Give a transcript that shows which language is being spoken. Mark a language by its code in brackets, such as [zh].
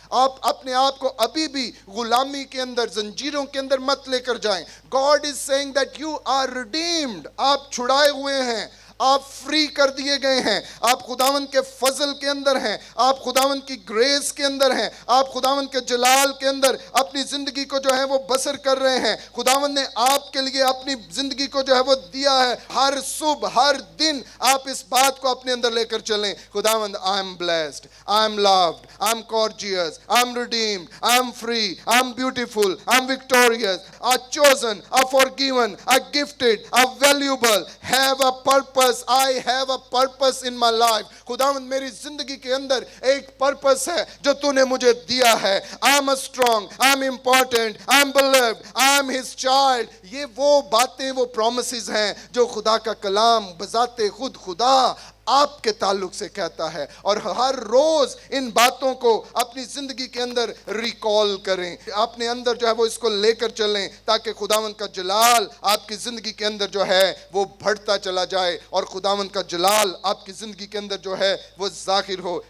[ur] آپ اپنے آپ کو ابھی بھی غلامی کے اندر، زنجیروں کے اندر مت لے کر جائیں۔ [en] God is saying that you are redeemed، [ur] آپ چھڑائے ہوئے ہیں، آپ فری کر دیے گئے ہیں, آپ خداوند کے فضل کے اندر ہیں, آپ خداوند کی گریس کے اندر ہیں, آپ خداوند کے جلال کے اندر اپنی زندگی کو جو ہے وہ بسر کر رہے ہیں. خداوند نے آپ کے لیے اپنی زندگی کو جو ہے وہ دیا ہے. ہر صبح ہر دن آپ اس بات کو اپنے اندر لے کر چلیں, خداوند [en] I am blessed, I am loved, I am gorgeous, I am redeemed, I am free, I am beautiful, I am victorious, I am chosen, I am forgiven, I am gifted, I am valuable, have a purpose, I have a purpose in my life. [ur] خداوند میری زندگی کے اندر ایک purpose ہے جو تو نے مجھے دیا ہے. [en] I am strong, I am important, I am beloved, I am his child. [ur] یہ وہ باتیں, وہ پرومسز ہیں جو خدا کا کلام بذات خود خدا آپ کے تعلق سے کہتا ہے. اور ہر روز ان باتوں کو اپنی زندگی کے اندر ریکال کریں, اپنے اندر جو ہے وہ اس کو لے کر چلیں, تاکہ خداوند کا جلال آپ کی زندگی کے اندر جو ہے وہ بڑھتا چلا جائے اور خداوند کا جلال آپ کی زندگی کے اندر جو ہے وہ ظاہر ہو.